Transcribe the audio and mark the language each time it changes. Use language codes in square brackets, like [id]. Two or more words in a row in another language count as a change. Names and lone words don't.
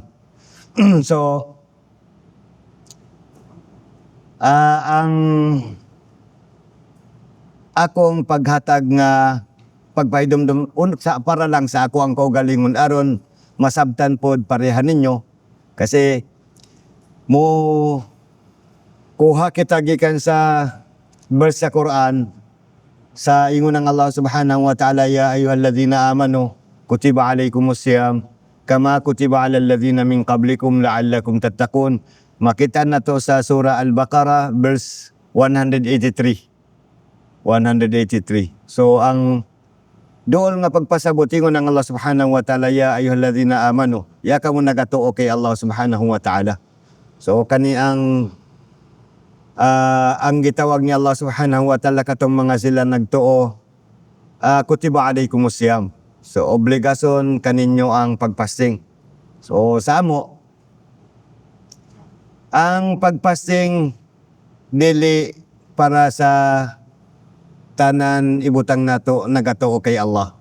[ceb] So ang akong paghatag nga pagpaidumdum para lang sa ako ang kaugalingon aron masabtan pod pareha ninyo, kasi mo kuha kita gikan sa verse sa Quran sa ingon ng Allah [ar] سبحانه وتعالى, يا أيها الذين آمنوا كتب عليكم الصيام كما كتب على الذين من قبلكم لعلكم تتقون. [ceb] Makita na to sa surah Al-Baqarah verse 183. So ang dool nga pagpasabot ingon ng Allah [ar] سبحانه وتعالى, يا أيها الذين آمنوا, [ceb] ya kamo nagatuo kay Allah [ar] سبحانه وتعالى. [ceb] So kani ang gitawag ni Allah [ar] سبحانه وتعالى [ceb] katong mga sila nagtuo, [ar] كتب عليكم الصيام. [ceb] So obligasyon kaninyo ang pagpasting. So sa amo, ang pagpasting dili para sa tanan ibutang nato nagatuo kay Allah.